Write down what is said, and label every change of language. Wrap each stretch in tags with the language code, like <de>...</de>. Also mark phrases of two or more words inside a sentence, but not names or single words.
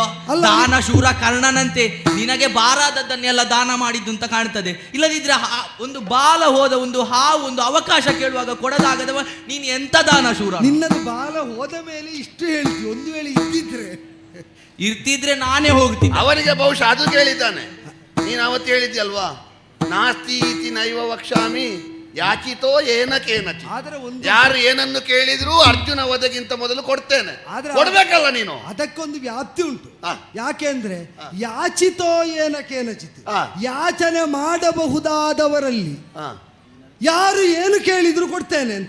<kn>ದಾನ ಶೂರ ಕರ್ಣನಂತೆ ನಿನಗೆ ಬಾರಾದದ್ದನ್ನೆಲ್ಲ ದಾನ ಮಾಡಿದ್ದು ಅಂತ ಕಾಣ್ತದೆ. ಇಲ್ಲದಿದ್ರೆ ಒಂದು ಬಾಲ ಹೋದ ಒಂದು ಹಾವು ಒಂದು ಅವಕಾಶ ಕೇಳುವಾಗ ಕೊಡದಾಗದವ ನೀನು ಎಂತ ದಾನ ಶೂರ? ನಿನ್ನದು ಬಾಲ ಹೋದ ಮೇಲೆ ಇಷ್ಟು ಹೇಳ್ತಿ, ಒಂದು ವೇಳೆ ಇರ್ತಿದ್ರೆ ನಾನೇ ಹೋಗ್ತೀನಿ. ಅವನಿಗೆ ಬಹುಶಃ ಅದು ಕೇಳಿದ್ದಾನೆ. ನೀನು ಅವತ್ತು ಹೇಳಿದ್ಯಲ್ವಾ,</kn> <sa>ನಾಸ್ತಿ ಇತಿ ನೈವ ವಕ್ಷಾಮಿ ಯಾಚಿತೋ ಏನಕೇನಚಿ.</sa> <kn>ಯಾರು ಏನನ್ನು ಕೇಳಿದ್ರು ಅರ್ಜುನ ವಧೆಗಿಂತ ಮೊದಲು ಕೊಡ್ತೇನೆ, ಕೊಡ್ಬೇಕಲ್ಲ ನೀನು. ಅದಕ್ಕೊಂದು ವ್ಯಾಪ್ತಿ ಉಂಟು. ಯಾಕೆಂದ್ರೆ</kn> <sa>ಯಾಚಿತೋ ಏನಕೇನಚಿತ್,</sa> <kn>ಯಾಚನೆ ಮಾಡಬಹುದಾದವರಲ್ಲಿ ಯಾರು ಏನು ಕೇಳಿದ್ರು ಕೊಡ್ತೇನೆ ಅಂತ.</kn>